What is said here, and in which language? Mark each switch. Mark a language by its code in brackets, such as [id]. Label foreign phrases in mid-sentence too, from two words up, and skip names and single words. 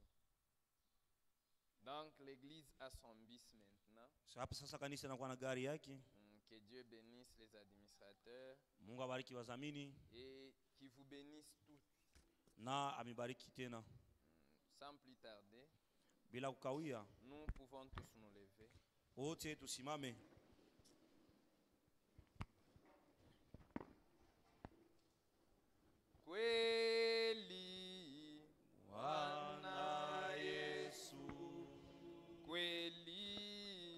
[fr] Donc, l'église a son bis maintenant. [sw] Sasa kanisa inakuwa na gari yake. [fr] Que Dieu bénisse les administrateurs. [sw] Mungu abariki wazamini. [fr] Et qui vous bénisse tous. [sw] Na amibariki tena. [fr] Sans plus tarder. [sw] Bila kukawia. [fr] Nous pouvons tous nous lever. [sw] Wote tusimame. Kweli Bwana Yesu, kweli